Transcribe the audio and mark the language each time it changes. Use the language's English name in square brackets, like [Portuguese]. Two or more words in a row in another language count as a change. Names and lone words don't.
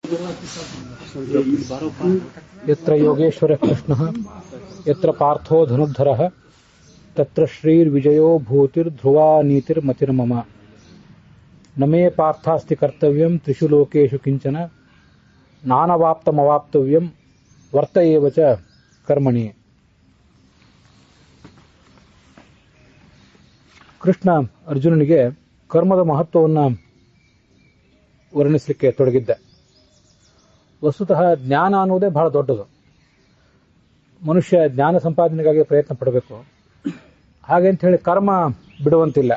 [Sanskrit] ಯತ್ರ ಯೋಗೇಶ್ವರ ಕೃಷ್ಣ ಯತ್ರ ಪಾರ್ಥೋ ಧನುರ್ಧರ ತತ್ರ ಶ್ರೀರ್ವಿಜಯೋ ಭೂತಿರ್ ಧ್ರುವಾ ನೀತಿರ್ ಮತಿರ್ಮಮ ನಮೇ ಪಾರ್ಥಾಸ್ತಿ ಕರ್ತವ್ಯಂ ತ್ರಿಷು ಲೋಕೇಶು ಕಿಂಚನ ನಾನವಾಪ್ತಮವಾಪ್ತವ್ಯಂ ವರ್ತ ಏವ ಚ ಕರ್ಮಣಿ. [Kannada] ಕೃಷ್ಣ ಅರ್ಜುನನಿಗೆ ಕರ್ಮದ ಮಹತ್ವವನ್ನು ವರ್ಣಿಸಲಿಕ್ಕೆ ತೊಡಗಿದ್ದ. ವಸ್ತುತಃ ಜ್ಞಾನ ಅನ್ನುವುದೇ ಬಹಳ ದೊಡ್ಡದು. ಮನುಷ್ಯ ಜ್ಞಾನ ಸಂಪಾದನೆಗಾಗಿ ಪ್ರಯತ್ನ ಪಡಬೇಕು. ಹಾಗೆ ಅಂತ ಹೇಳಿ ಕರ್ಮ ಬಿಡುವಂತಿಲ್ಲ.